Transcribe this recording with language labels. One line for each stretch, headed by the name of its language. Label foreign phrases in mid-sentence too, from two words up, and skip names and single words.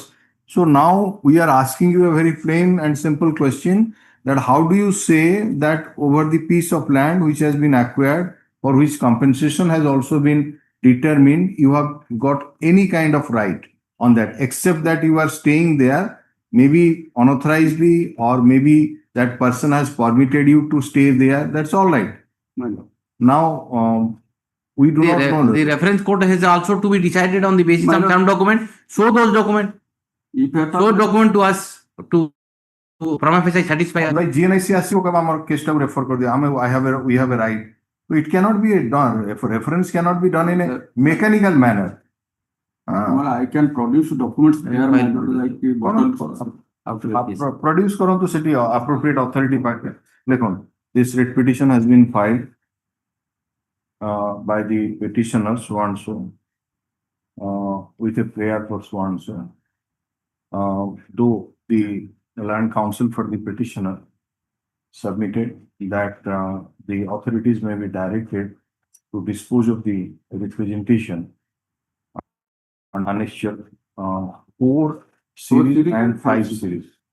English: So now we are asking you a very plain and simple question, that how do you say that over the piece of land which has been acquired, for which compensation has also been determined, you have got any kind of right on that, except that you are staying there, maybe unauthorizedly, or maybe that person has permitted you to stay there. That's all right. Now, we do not know. The reference court has also to be decided on the basis My of lord. some document. Show those documents. If you are Show talking- document to us to prima facie satisfy us.
Odia: Like GNIC ଆସିବ କେବେ ଆମର case ଟାକୁ refer କରିଦିଅ ଆମେ
English: we have a right. So it cannot be done. Reference cannot be done in a mechanical manner. Well, I can produce documents there, my lord, like the bottle. Produce
Odia: କରନ୍ତୁ ସେଠି
English: appropriate authority
Odia: ପାଖରେ ଦେଖନ୍ତୁ
English: this writ petition has been filed by the petitioner so and so with a prayer for so and so. Though the land counsel for the petitioner submitted that the authorities may be directed to dispose of the representation on annexure 4 series and 5 series.